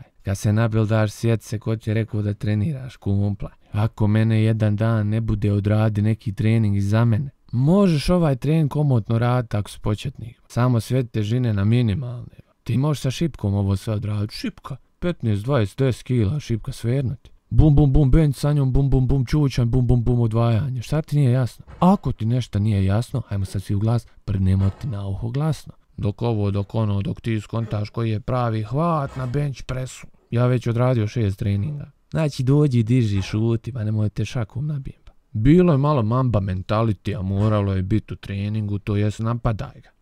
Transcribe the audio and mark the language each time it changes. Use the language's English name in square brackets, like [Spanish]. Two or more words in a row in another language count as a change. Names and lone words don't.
[Bosnian] Kad se nabildaš, sjeti se ko ti je rekao da treniraš, kumpla. Ako mene jedan dan ne bude odradi neki trening iza mene, možeš ovaj trening komotno raditi ako si početnik. Samo sve težine na minimalne. Ti možeš sa šipkom ovo sve odraditi. Šipka, 15, 20, 10 kila šipka svernuti. Bum bum bum bench sa njom, bum bum bum čučan, bum bum bum odvajanje. Šta ti nije jasno? Ako ti nešto nije jasno, hajmo sad svi u glas, prdnemo ti na uho glasno. Dok ti skontaš koji je pravi hvat na [English] bench pressu. [Bosnian] Ja već odradio 6 treninga. Znači dođi, diži, šuti, pa nemojte šakom nabijem. Bilo je malo [English] mamba mentalitija, [Bosnian] moralo je biti u treningu, to jest napadaj ga.